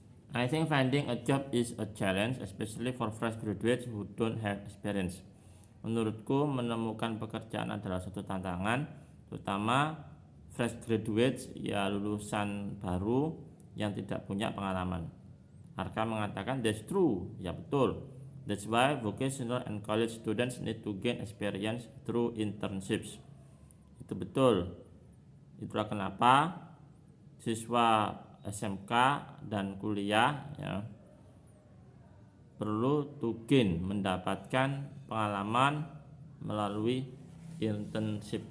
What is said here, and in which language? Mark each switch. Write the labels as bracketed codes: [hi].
[en] I think finding a job is a challenge, especially for fresh graduates who don't have experience. [id] Menurutku menemukan pekerjaan adalah suatu tantangan, terutama fresh graduates, ya lulusan baru yang tidak punya pengalaman. Arka mengatakan [en] that's true, [id] ya betul. [en] That's why vocational and college students need to gain experience through internships. [id] Itu betul. Itulah kenapa siswa SMK dan kuliah ya perlu [en] to gain, [id] mendapatkan pengalaman melalui internship.